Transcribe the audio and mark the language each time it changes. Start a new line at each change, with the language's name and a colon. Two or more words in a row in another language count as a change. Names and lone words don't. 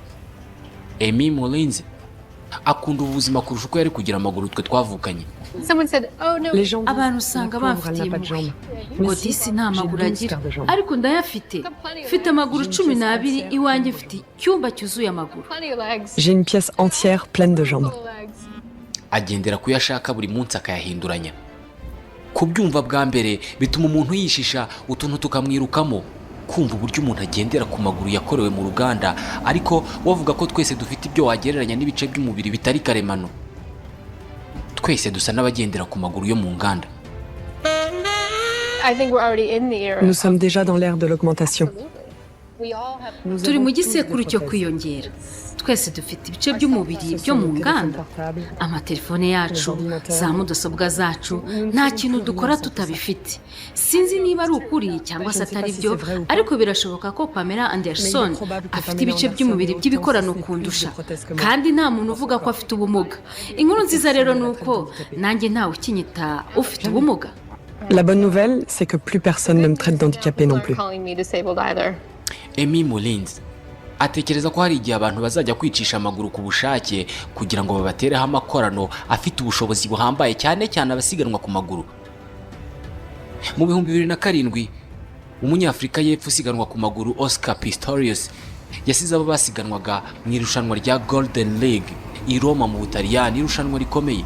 Kinyarwanda: Amy Mullins akunda ubuzima kurusha uko yari kugira amaguru twe twavukanye. Abantu usanga bafite impuhwe ngo disi nta maguru agira, ariko ndayafite. Mfite amaguru 12 iwanjye, mfite icyumba cyuzuye amaguru.
French: J'ai une pièce entière pleine de jambes.
Kinyarwanda: Agendera kuyashaka buri munsi akayahinduranya. Kubyumva bwa mbere bituma umuntu yishisha utuntu tukamwirukamo, kumva uburyo umuntu agendera ku maguru yakorewe mu ruganda, ariko wavuga ko twese dufite ibyo wagereranya n'ibice by'umubiri bitari karemano. Twese dusa n'abagendera ku maguru yo mu nganda.
French: Nous sommes déjà dans l'ère de l'augmentation.
Kinyarwanda: Turi mu gisekuru cyo kwiyongera. Twese dufite ibice by'umubiri byo mu nganda, amatelefone yacu, za mudasobwa zacu, nta kintu dukora tutabifite. Sinzi niba ari ukuri cyangwa se atari byo, ariko birashoboka ko Pamela Anderson afite ibice by'umubiri by'ibikorano kundusha, kandi nta muntu uvuga ko afite ubumuga. Inkuru nziza rero ni uko nanjye ntawe ukinyita ufite ubumuga.
French: La bonne nouvelle, c'est que plus personne ne me traite d'handicapé non plus.
Kinyarwanda: Amy Mullins atekereza ko hari igihe abantu bazajya kwicisha amaguru ku bushake kugira ngo babatereho amakorano afite ubushobozi buhambaye, cyane cyane abasiganwa ku maguru. Mu 2007 umunyafrika y'Epfo usiganwa ku maguru Oscar Pistorius yasize abo basiganwaga mu irushanwa rya Golden League i Roma mu Butaliyani, irushanwa rikomeye.